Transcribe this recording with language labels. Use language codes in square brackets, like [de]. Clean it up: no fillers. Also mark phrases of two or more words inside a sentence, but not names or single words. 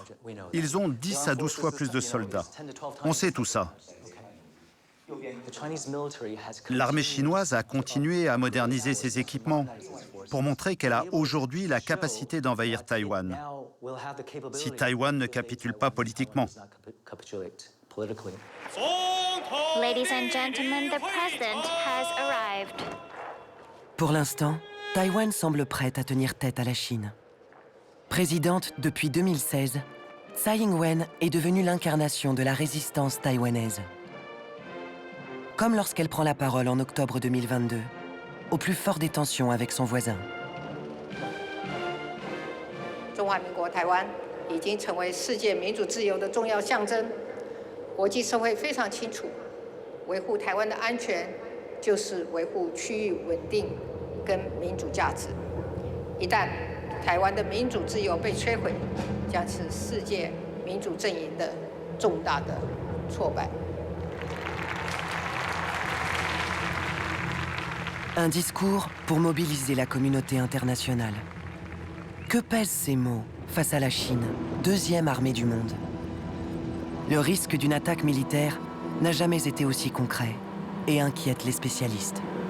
[fr] Ils ont 10 à 12 fois plus de soldats. On sait tout ça. L'armée chinoise a continué à moderniser ses équipements pour montrer qu'elle a aujourd'hui la capacité d'envahir Taïwan, si Taïwan ne capitule pas politiquement. [en] Ladies and gentlemen, the president has arrived. [fr] Pour l'instant, Taïwan semble prête à tenir tête à la Chine. Présidente depuis 2016, Tsai Ing-wen est devenue l'incarnation de la résistance taïwanaise. Comme lorsqu'elle prend la parole en octobre 2022, au plus fort des tensions avec son voisin. [zh] 中华民国台湾已经成为世界民主自由的重要象征，国际社会非常清楚，维护台湾的安全就是维护区域稳定跟民主价值。一旦台湾的民主自由被摧毁，将是世界民主阵营的重大的挫败。 [fr] Un discours pour mobiliser la communauté internationale. Que pèsent ces mots face à la Chine, deuxième armée du monde? Le risque d'une attaque militaire n'a jamais été aussi concret et inquiète les spécialistes.